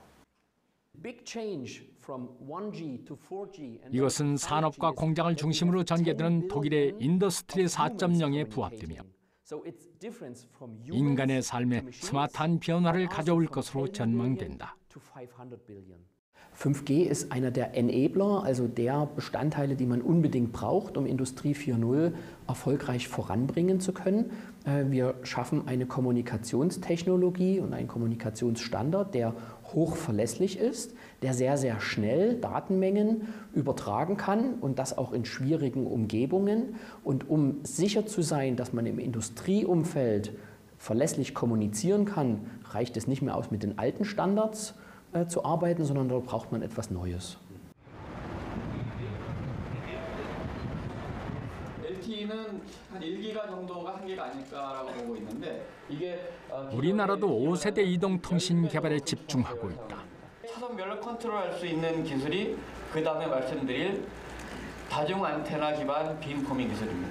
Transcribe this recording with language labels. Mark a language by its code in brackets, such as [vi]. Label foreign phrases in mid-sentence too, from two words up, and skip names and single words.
[ko] 이것은 산업과 공장을 중심으로 전개되는 독일의 인더스트리 4.0에 부합되며 인간의 삶에 스마트한 변화를 가져올 것으로 전망된다. [de] 5G ist einer der Enabler, also der Bestandteile, die man unbedingt braucht, um Industrie 4.0 erfolgreich voranbringen zu können. Wir schaffen eine Kommunikationstechnologie und einen Kommunikationsstandard, der hochverlässlich ist, der sehr, sehr schnell Datenmengen übertragen kann und das auch in schwierigen Umgebungen. Und um sicher zu sein, dass man im Industrieumfeld verlässlich kommunizieren kann, reicht es nicht mehr aus, mit den alten Standards zu arbeiten, sondern dort braucht man etwas Neues. [ko] 우리나라도 5세대 이동통신 개발에 집중하고 있다. 차선 면을 컨트롤할 수 있는 기술이 그 다음에 말씀드릴 다중 안테나 기반 빔포밍 기술입니다.